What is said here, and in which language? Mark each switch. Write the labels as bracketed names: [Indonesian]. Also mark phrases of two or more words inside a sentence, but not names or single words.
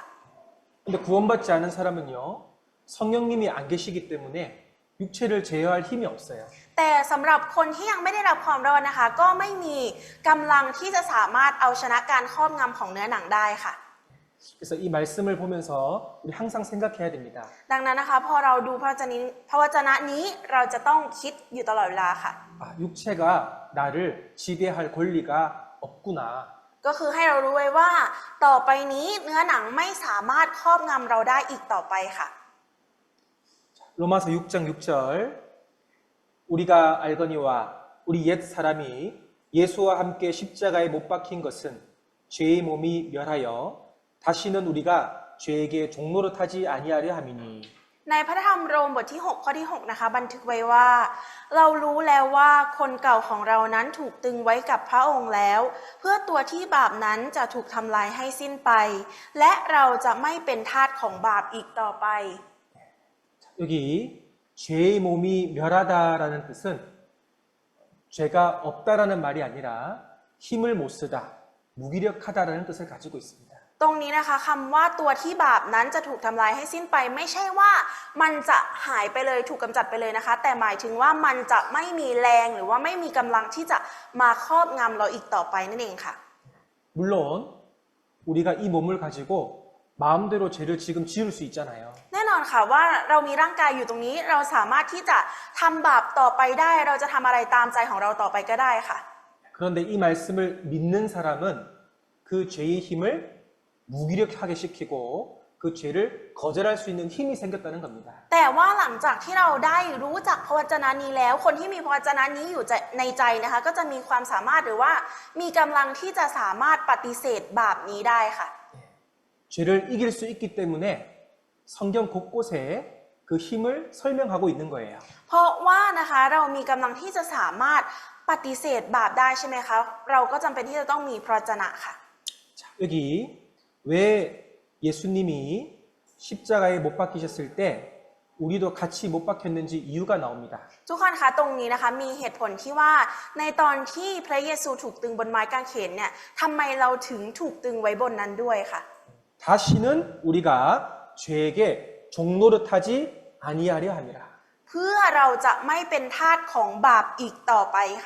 [Korean] 근데 구원받지 않은 사람은요, 성령님이 안 계시기 때문에 육체를 제어할 힘이 없어요. [Thai] แต่สำหรับคนที่ยังไม่ได้รับความรอดนะคะก็ไม่มีกำลังที่จะสามารถเอาชนะการครอบงำของเนื้อหนังได้ค่ะ [Korean] 그래서 이 말씀을 보면서 우리 항상 생각해야 됩니다. [Thai] ดังนั้นนะคะพอเราดูพระวจนะนี้เราจะต้องคิดอยู่ตลอดเวลาค่ะ [Korean] 아, 육체가 나를 지배할 권리가 없구나. [Thai] ก็คือให้เรารู้ไว้ว่าต่อไปนี้เนื้อหนังไม่สามารถครอบงำเราได้อีกต่อไปค่ะ [Korean] 로마서 6장 6절 우리가 알거니와 우리 옛 사람이 예수와 함께 십자가에 못 박힌 것은 죄의 몸이 멸하여 다시는 우리가 죄에게 종노릇하지 아니하려 함이니 [Thai] ในพระธรรมโรมบทที่ 6 ข้อที่ 6 นะคะบันทึกไว้ว่า เรารู้แล้วว่าคนเก่าของเรานั้นถูกตึงไว้กับพระองค์แล้ว เพื่อตัวที่บาปนั้นจะถูกทำลายให้สิ้นไป และเราจะไม่เป็นทาสของบาปอีกต่อไป [Korean] 여기 죄의 몸이 멸하다라는 뜻은 죄가 없다라는 말이 아니라 힘을 못 쓰다, 무기력하다라는 뜻을 가지고 있습니다. [Thai] ตรงนี้นะคะคำว่าตัวที่บาปนั้นจะถูกทำลายให้สิ้นไป ไม่ใช่ว่ามันจะหายไปเลยถูกกำจัดไปเลยนะคะ แต่หมายถึงว่ามันจะไม่มีแรงหรือว่าไม่มีกำลังที่จะมาครอบงำเราอีกต่อไปนั่นเองค่ะ [Korean] 물론 우리가 이 몸을 가지고 마음대로 죄를 지금 지을 수 있잖아요. [Thai] แน่นอนค่ะว่าเรามีร่างกายอยู่ตรงนี้เราสามารถที่จะทำบาปต่อไปได้เราจะทำอะไรตามใจของเราต่อไปก็ได้ค่ะ [Korean] 그런데 이 말씀을 믿는 사람은 그 죄의 힘을 무기력하게 시키고 그 죄를 거절할 수 있는 힘이 생겼다는 겁니다. [Thai] แต่ว่าหลังจากที่เราได้รู้จักพระวจนะนี้แล้วคนที่มีพระวจนะนี้อยู่ในใจนะคะก็จะมีความสามารถหรือว่ามีกำลังที่จะสามารถปฏิเสธบาปนี้ได้ค่ะ [Korean] 죄를 이길 수 있기 때문에 성경 곳곳에 그 힘을 설명하고 있는 거예요. [Thai] เพราะว่านะคะเรามีกำลังที่จะสามารถปฏิเสธบาปได้ใช่ไหมคะเราก็จำเป็นที่จะต้องมีพระวจนะค่ะ [Korean] 자, 여기 왜 예수님이 십자가에 못 박히셨을 때 우리도 같이 못 박혔는지 이유가 나옵니다. [Thai] ทุกคนคะตรงนี้นะคะมีเหตุผลที่ว่าในตอนที่พระเยซูถูกตึงบนไม้กางเขนเนี่ยทำไมเราถึงถูกตึงไว้บนนั้นด้วยค่ะ [Korean] 다시는 우리가 죄에게 종노릇하지 아니하려 함이라. [Thai] เพื่อเราจะไม่เป็นทาสของบาปอีกต่อไปค่ะ